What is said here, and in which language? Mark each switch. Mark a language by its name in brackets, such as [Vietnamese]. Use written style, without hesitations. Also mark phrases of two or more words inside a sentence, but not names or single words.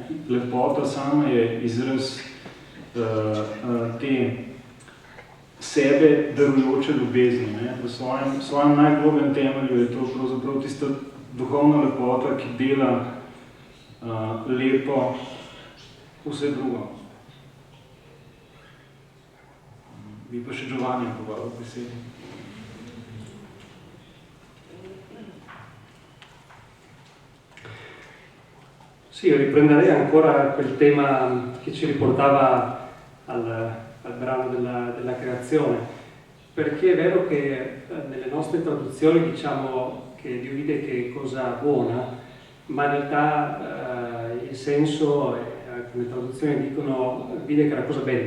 [Slovenian] Lepota sama je izraz te sebe darujoče ljubezni, ne? V svojem najglobjem temelju je to pravzaprav tista duhovna lepota, ki dela lepo vse drugo. Bi pa še Giovanni povedal besedi. [Italian] Sì, riprenderei ancora quel tema che ci riportava al brano della creazione, perché è vero che nelle nostre traduzioni diciamo che Dio vide che cosa buona, ma in realtà il senso, alcune traduzioni dicono vide che era cosa bella.